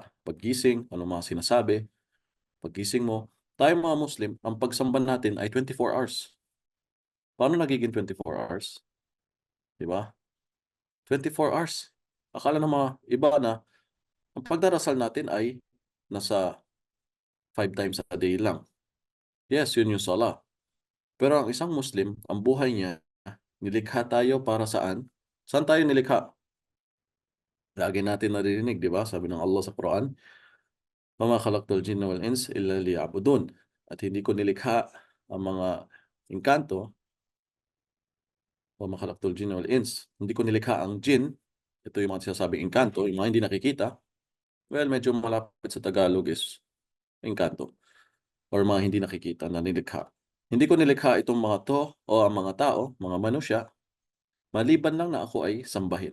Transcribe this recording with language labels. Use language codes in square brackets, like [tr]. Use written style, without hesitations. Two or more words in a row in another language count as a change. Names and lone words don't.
[tl] Paggising, ano mga sinasabi. Paggising mo, tayo mga Muslim, ang pagsamba natin ay 24 hours. Paano nagiging 24 hours? Di ba? 24 hours. Akala ng mga iba na ang pagdarasal natin ay nasa 5 [en] times a day [tl] lang. Yes, yun yung sala. Pero ang isang Muslim, ang buhay niya, nilikha tayo para saan? Saan tayo nilikha? Lagi natin naririnig, di ba? Sabi ng Allah sa Quran, [ar] "وما خلقت الجن والإنس إلا ليعبدون." [tl] At hindi ko nilikha ang mga engkanto, [ar] وما خلقت الجن والإنس. [tl] Hindi ko nilikha ang jinn, ito yung mga sinasabing engkanto, yung mga hindi nakikita. Well, medyo malapit sa Tagalog is engkanto or mga hindi nakikita na nilikha. Hindi ko nilikha itong mga 'to o ang mga tao, mga manusya, maliban lang na ako ay sambahin.